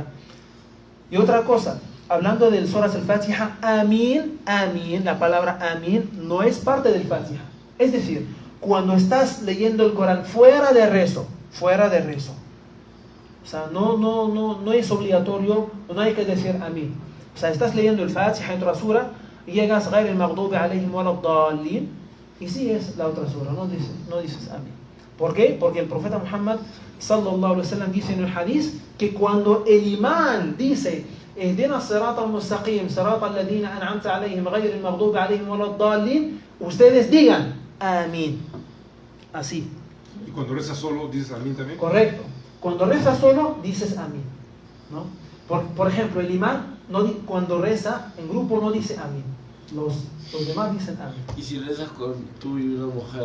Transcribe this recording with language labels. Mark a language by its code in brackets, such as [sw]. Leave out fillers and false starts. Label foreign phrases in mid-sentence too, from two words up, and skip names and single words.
[es] Y otra cosa, hablando del Surat al-Fatiha, Amén, la palabra Amén no es parte del Fatiha. Es decir, cuando estás leyendo el Corán fuera de rezo, o sea, no es obligatorio, no hay que decir Amén. O sea, estás leyendo el Fatiha en otra sura y llegas [ar] غير المغضوب عليهم ولا الضالين [es] y sí es la otra sura, no dices Amén. ¿Por qué? Porque el profeta Muhammad [ar] صلى الله عليه وسلم [es] dice en el hadith que cuando el imán dice [ar] اهدنا الصراط المستقيم صراط الذين أنعمت عليهم غير المغضوب عليهم ولا الضالين, [es] ustedes digan Amén. Así. ¿Y cuando rezas solo dices Amén también? Correcto. Cuando rezas solo dices Amén, ¿no? Por ejemplo, el imán cuando reza en grupo no dice Amén. Los demás dicen Amén. ¿Y si rezas con tú y una mujer?